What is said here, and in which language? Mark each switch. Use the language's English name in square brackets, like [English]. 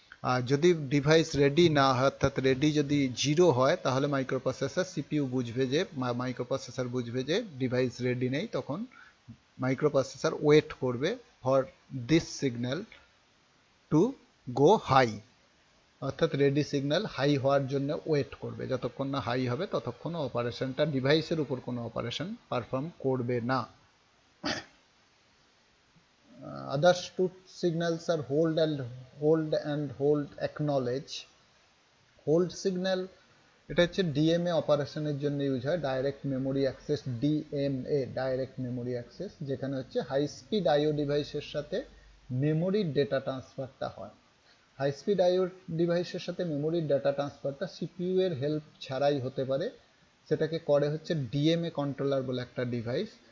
[Bangla] আর যদি device ready না হয়, অর্থাৎ রেডি যদি 0 হয়, তাহলে মাইক্রোপ্রসেসর সিপিইউ বুঝবে যে মাইক্রোপ্রসেসর বুঝবে যে ডিভাইস রেডি নেই, তখন মাইক্রোপ্রসেসর ওয়েট করবে [English] for this signal to go high, [Bangla] অর্থাৎ রেডি সিগন্যাল হাই হওয়ার জন্য ওয়েট করবে। যতক্ষণ না হাই হবে ততক্ষণ অপারেশনটা ডিভাইসের উপর কোনো অপারেশন পারফর্ম করবে না। [English] Others two signals are hold and hold acknowledge. [Bangla] Hold signal এটা হচ্ছে ডিএমএ অপারেশনের জন্য ইউজ হয়, direct memory access, DMA direct memory access, যেখানে হচ্ছে হাই স্পিড আইও ডিভাইসের সাথে মেমোরির ডেটা ট্রান্সফারটা হয়। হাই স্পিড আইও ডিভাইসের সাথে মেমোরির ডেটা ট্রান্সফারটা সিপিইউ এর হেল্প ছাড়াই হতে পারে, সেটাকে করে হচ্ছে ডিএমএ কন্ট্রোলার বলে একটা ডিভাইস।